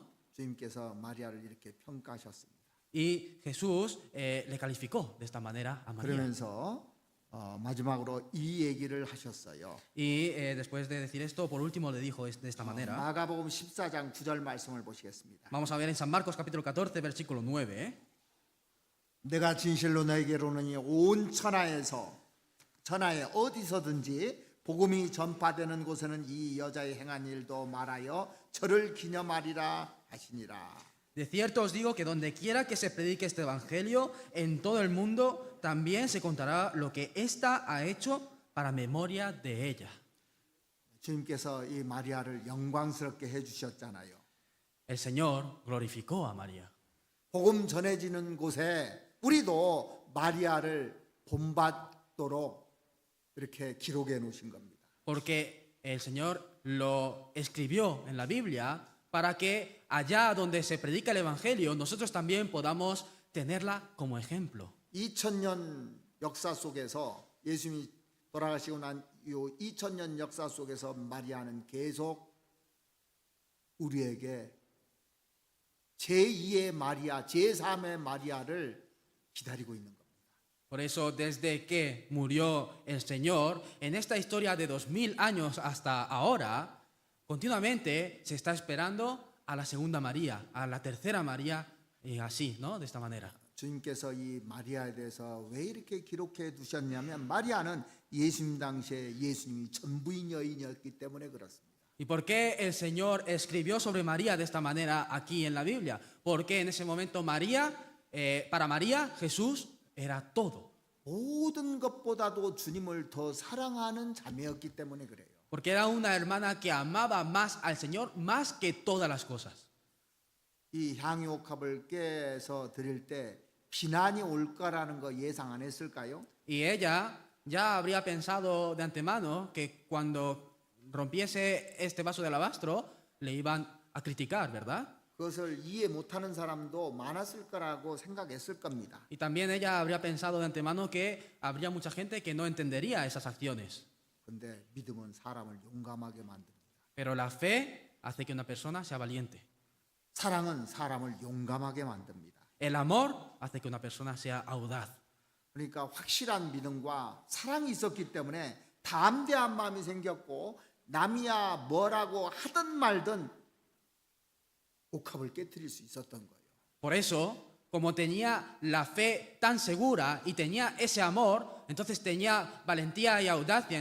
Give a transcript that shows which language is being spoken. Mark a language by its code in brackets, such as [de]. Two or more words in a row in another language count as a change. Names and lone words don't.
[ko] 주님께서 마리아를 이렇게 평가하셨습니다. [es] Y Jesús le calificó de esta manera a María. [ko] 그러면서 마지막으로 이 얘기를 하셨어요. [es] Y después de decir esto, por último le dijo de esta manera. [ko] 마가복음 14장 9절 말씀을 보시겠습니다. [es] Vamos a ver en San Marcos capítulo 14, versículo 9. [ko] 내가 진실로 너에게 이르노니 온 천하에 어디서든지 복음이 전파되는 곳에는 이 여자의 행한 일도 말하여 저를 기념하리라 하시니라. [es] De cierto os digo que donde quiera que se predique este evangelio en todo el mundo, también se contará lo que ésta ha hecho para memoria de ella. [ko] 주님께서 이 마리아를 영광스럽게 해주셨잖아요. [es] El Señor glorificó a María. [ko] 복음 전해지는 곳에 우리도 마리아를 본받도록 이렇게 기록해 놓으신 겁니다. [es] Porque el Señor lo escribió en la Biblia para que allá donde se predica el evangelio, nosotros también podamos tenerla como ejemplo. [ko] 2000년 역사 속에서 예수님이 돌아가시고 난 이 2000년 역사 속에서 마리아는 계속 우리에게 제2의 마리아, 제3의 마리아를 기다리고 있는 겁니다. [es] Por eso, desde que murió el Señor, en esta historia de 2000 años hasta ahora, continuamente se está esperando a la segunda María, a la tercera María, y así, ¿no? De esta manera. [ko] 주님께서 이 마리아에 대해서 왜 이렇게 기록해 두셨냐면 마리아는 예수님 당시에 예수님이 전부인 여인이었기 때문에 그렇습니다. [es] ¿Y por qué el Señor escribió sobre María de esta manera aquí en la Biblia? Porque en ese momento para María, Jesús era todo. [ko] 모든 것보다도 주님을 더 사랑하는 자매였기 때문에 그래요. [es] Porque era una hermana que amaba más al Señor más que todas las cosas. [ko] 이 향유옥합을 깨서 드릴 때 비난이 올 거라는 거 예상 안 했을까요? [es] Y ella ya habría pensado de antemano que cuando rompiese este vaso de alabastro le iban a criticar, ¿verdad? [ko] 그것을 이해 못하는 사람도 많았을 거라고 생각했을 겁니다. [es] Y también ella habría pensado de antemano que habría mucha gente que no entendería esas acciones. [ko] 근데 믿음은 사람을 용감하게 만듭니다. [es] Pero la fe hace que una persona sea valiente. [ko] 사랑은 사람을 용감하게 만듭니다. [es] El amor hace que una persona sea audaz. [ko] 그러니까 확실한 믿음과 사랑이 있었기 때문에 담대한 마음이 생겼고 남이야 뭐라고 하든 말든 옥합을 깨뜨릴 수 있었던 거예요. [es] Por eso, como tenía la fe tan segura y tenía ese amor, entonces tenía valentía y audacia.